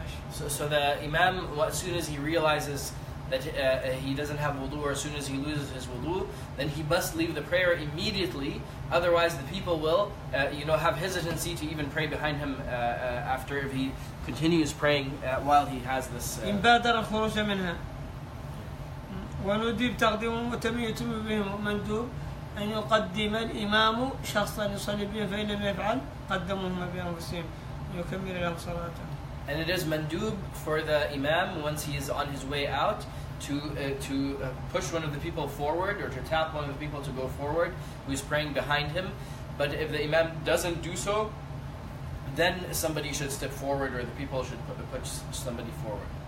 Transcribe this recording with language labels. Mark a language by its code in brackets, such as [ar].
[en] So the imam, as soon as he realizes that he doesn't have wudu, or as soon as he loses his wudu, then he must leave the prayer immediately. Otherwise, the people will, have hesitancy to even pray behind him after, if he continues praying while he has this. [ar] إن بادر الخروج منها وندب تقديم وتم بهم مندوب أن يقدم الإمام شخصا يصلي بهم فإن لم يفعل قدموهم بأنفسهم يكمل لهم صلاته. [en] And it is mandub for the imam, once he is on his way out, to push one of the people forward, or to tap one of the people to go forward who is praying behind him. But if the imam doesn't do so, then somebody should step forward, or the people should push somebody forward.